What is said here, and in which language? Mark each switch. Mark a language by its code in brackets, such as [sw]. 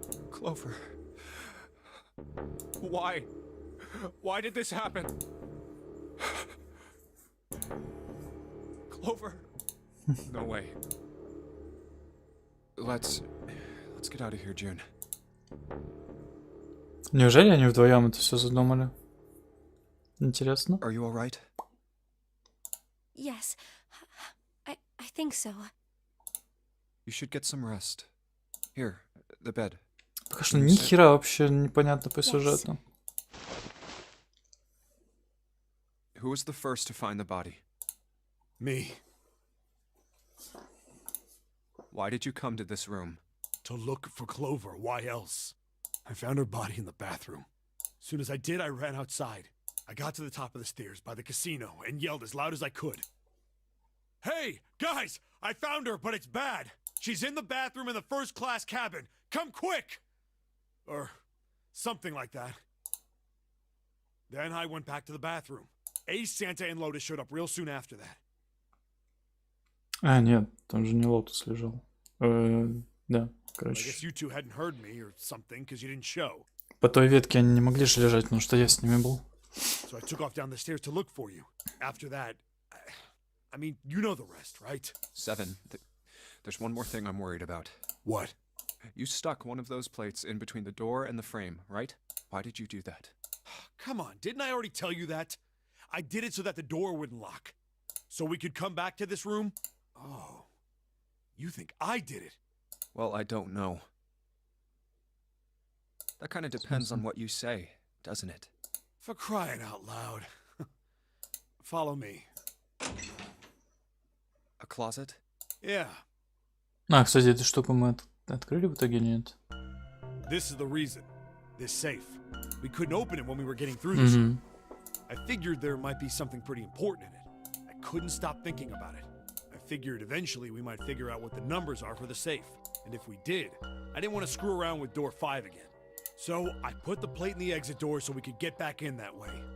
[en] Clover. Why? Why did this happen? Clover. No way. Let's get out of here, June. [ru] Неужели они вдвоем это все задумали? Интересно. [en] Are you all right? Yes, I think so. You should get some rest. Here, the bed. [ru] Пока что ни хера вообще непонятно по сюжету. [en] Who was the first to find the body? Me. Why did you come to this room? To look for Clover. Why else? I found her body in the bathroom. As soon as I did, I ran outside. I got to the top of the stairs by the casino and yelled as loud as I could. Hey, guys! I found her, but it's bad! She's in the bathroom in the first-class cabin! Come quick! Or something like that. Then I went back to the bathroom. Ace, Santa, and Lotus showed up real soon after that. [ru] А, нет, там же не Лотус лежал. Да, [en] I [ru] короче. [en] guess you two hadn't heard me or something, because you didn't show. [ru] По той ветке они не могли же лежать, потому что я с ними был. [en] So I took off down the stairs to look for you. After that, I mean, you know the rest, right? 7. There's one more thing I'm worried about. What? You stuck one of those plates in between the door and the frame, right? Why did you do that? Come on, didn't I already tell you that? I did it so that the door wouldn't lock. So we could come back to this room? Oh, you think I did it? Well, I don't know. That kind of depends on what you say, doesn't it? For crying out loud. Follow me. A closet? Yeah, [ru] А, кстати, эту штуку мы открыли в итоге, нет? [en] this is the reason. This safe. We couldn't open it when we were getting through this. Угу. I figured there might be something pretty important in it. I couldn't stop thinking about it. I figured eventually we might figure out what the numbers are for the safe. And if we did, I didn't want to screw around with door 5 again. So I put the plate in the exit door so we could get back in that way.